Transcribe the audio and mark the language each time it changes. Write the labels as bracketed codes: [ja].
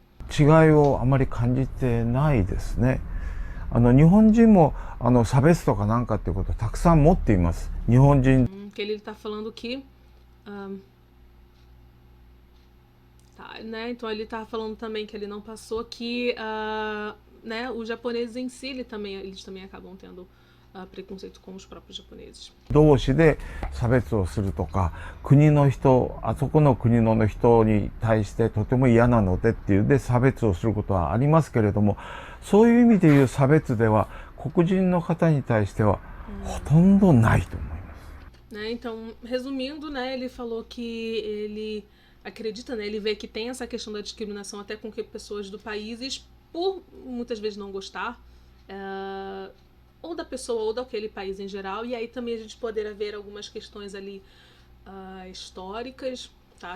[ja] 違いをあまり感じてないですね。日本人も差別とかなんかっていうことをたくさん持っています。日本人 [pt] Que ele tá falando que tá, né? Então ele tá falando também que ele não passou que né, os japoneses em si, eles também acabam tendo preconceito com os próprios japoneses. [ja] 同士で差別をするとか、国の人、あそこの国の人に対してとても嫌なのでっていうで差別をすることはありますけれども、そういう意味でいう差別では黒人の方に対してはほとんどないと思います。 [pt] Né, então, resumindo, né, ele falou que ele acredita, né, ele vê que tem essa questão da discriminação até com que pessoas do país, por muitas vezes não gostar, ou da pessoa ou daquele país em geral, e aí também a gente poderá ver algumas questões ali históricas, tá?